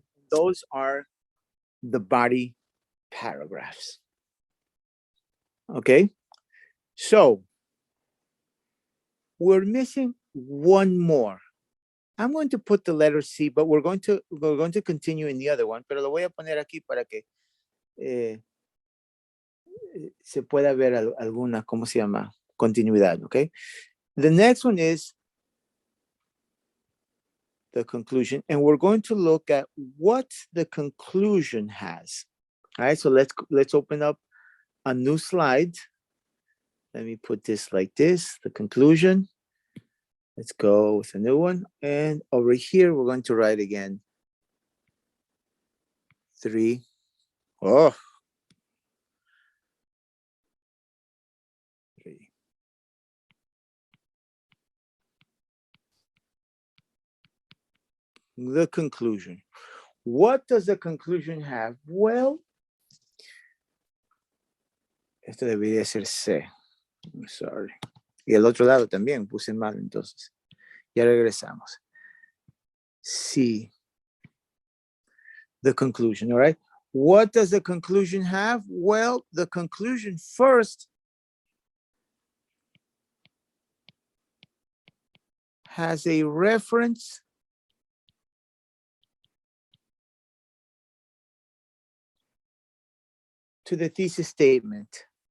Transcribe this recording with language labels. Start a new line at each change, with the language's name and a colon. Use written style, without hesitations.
English: Those are the body paragraphs. Okay? So, we're missing one more. I'm going to put the letter C, but we're going to continue in the other one,
Spanish: pero lo voy a poner aquí para que se pueda ver alguna, ¿cómo se llama? Continuidad, okay?
English: The next one is the conclusion, and we're going to look at what the conclusion has. All right, so let's open up a new slide. Let me put this like this, the conclusion. Let's go with a new one. And over here, we're going to write again 3. Oh. 3. The conclusion. What does the conclusion have? Well,
Spanish: esto debería ser C.
English: I'm sorry.
Spanish: Y el otro lado también puse mal, entonces. Ya regresamos. C.
English: The conclusion, all right? What does the conclusion have? Well, the conclusion first has a reference to the thesis statement.